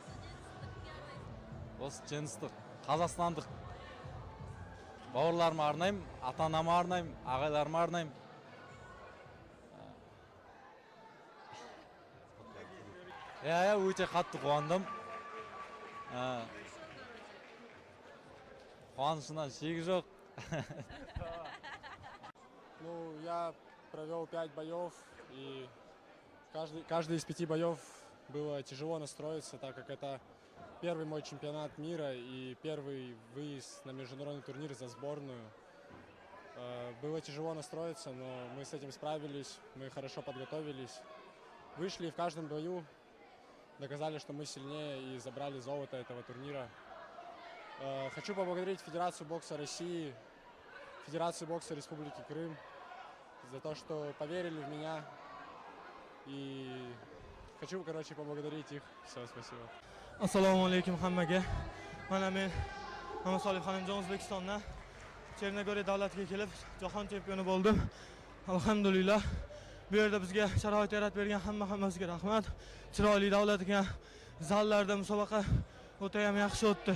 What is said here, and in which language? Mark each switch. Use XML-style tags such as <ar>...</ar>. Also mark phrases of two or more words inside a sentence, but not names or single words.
<kk>Осы жеңістік қазақстандық бауырларыма арнаймын, ата-анама арнаймын, ағайларыма арнаймын. Өте қатты қуандым. Қуанышымнан шегі жоқ.</kk> <ru>Ну, я провел 5 боев, и каждый из 5 боев было тяжело настроиться, так как это первый мой чемпионат мира и первый выезд на международный турнир за сборную. Было тяжело настроиться, но мы с этим справились, мы хорошо подготовились. Вышли в каждом бою, доказали, что мы сильнее и забрали золото этого турнира. Хочу поблагодарить Федерацию бокса России, Федерацию бокса Республики Крым за то, что поверили в меня. И хочу, поблагодарить их. Все, спасибо.</ru> <uz>Assalomu alaykum hammaga. Mana men Mamatxo'jayev Xonimjon O'zbekistondan Chernogoriya davlatiga kelib, jahon chempioni bo'ldim. Alhamdulillah. Bu yerda bizga sharoit yaratib bergan hammasiga rahmat. Chiroyli davlatga zallarda musobaqa o'ta ham yaxshi o'tdi.</uz>